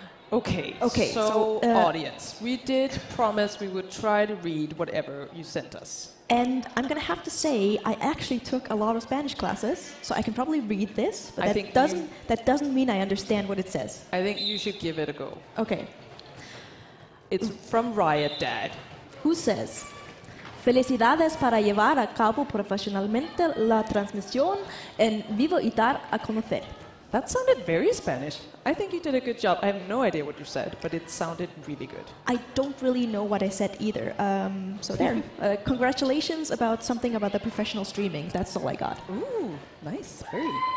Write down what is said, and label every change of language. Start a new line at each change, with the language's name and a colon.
English: Okay, so audience, we did promise we would try to read whatever you sent us. And I'm going to have to say, I actually took a lot of Spanish classes, so I can probably read this, but that doesn't mean I understand what it says. I think you should give it a go. Okay. It's from Riot Dad. Who says,
Spanish: felicidades para llevar a cabo profesionalmente la transmisión en vivo y dar a conocer.
English: That sounded very Spanish. I think you did a good job. I have no idea what you said, but it sounded really good. I don't really know what I said either. So there. Congratulations about something about the professional streaming. That's all I got. Ooh, nice. Very.